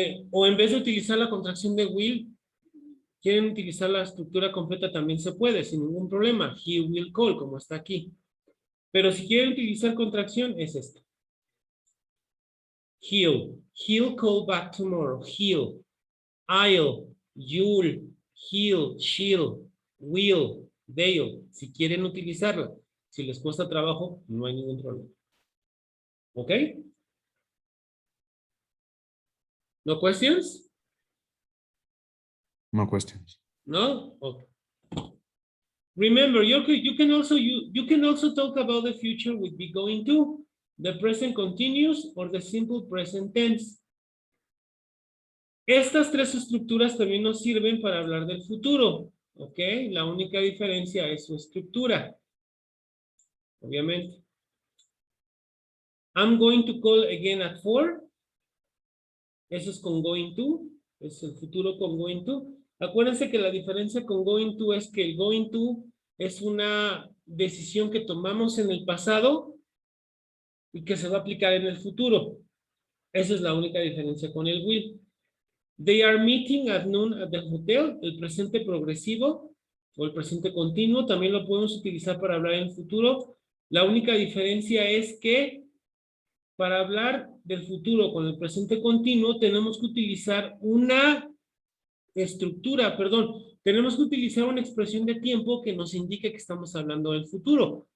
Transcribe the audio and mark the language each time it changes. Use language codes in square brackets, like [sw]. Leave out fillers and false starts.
[es] O en vez de utilizar la contracción de will, quieren utilizar la estructura completa, también se puede, sin ningún problema. [en] He will call, [es] como está aquí. Pero si quieren utilizar contracción, es esta. [en] He'll call back tomorrow. I'll, you'll, he'll, she'll, will, they'll. [es] Si quieren utilizarla. Si les cuesta trabajo, no hay ningún problema. ¿Ok? [en] No questions? No questions. No? Okay. Remember, you can also talk about the future with be going to, the present continuous, or the simple present tense. [es] Estas tres estructuras también nos sirven para hablar del futuro, ¿ok? La única diferencia es su estructura, obviamente. [en] I'm going to call again at 4. [es] Eso es con going to, es el futuro con going to. Acuérdense que la diferencia con going to es que el going to es una decisión que tomamos en el pasado y que se va a aplicar en el futuro. Esa es la única diferencia con el will. [en] They are meeting at noon at the hotel. [es] El presente progresivo o el presente continuo también lo podemos utilizar para hablar en el futuro. La única diferencia es que para hablar del futuro con el presente continuo tenemos que utilizar una estructura, tenemos que utilizar una expresión de tiempo que nos indique que estamos hablando del futuro.